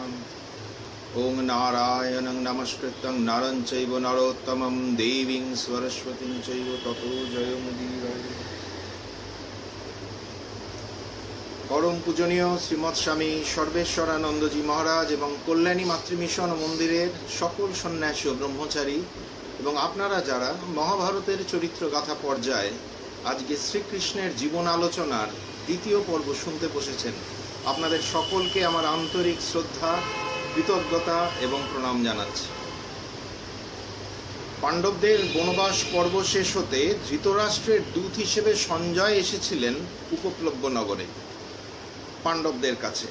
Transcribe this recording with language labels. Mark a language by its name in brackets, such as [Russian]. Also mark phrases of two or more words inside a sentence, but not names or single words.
[Sanskrit] ओं नारायणं नमस्कृतं नरं चैव नरोत्तमं देवीं सरस्वतीं चैव ततो जयमुदीरये। [Bangla] পরম পূজনীয় শ্রীমৎ স্বামী সর্বেশ্বরানন্দজী মহারাজ এবং কল্যাণী মাতৃমিশন মন্দিরের সকল সন্ন্যাসী ও ব্রহ্মচারী এবং আপনারা যারা মহাভারতের চরিত্র গাথা পর্যায়ে আজকে শ্রীকৃষ্ণের জীবন আলোচনার দ্বিতীয় পর্ব শুনতে বসেছেন, আপনাদের সকলকে আমার আন্তরিক শ্রদ্ধা, কৃতজ্ঞতা এবং প্রণাম জানাচ্ছি। পাণ্ডবদের বনবাস পর্ব শেষ হতে ধৃতরাষ্ট্রের দূত হিসেবে সঞ্জয় এসেছিলেন উপপ্লব্য নগরে পাণ্ডবদের কাছে।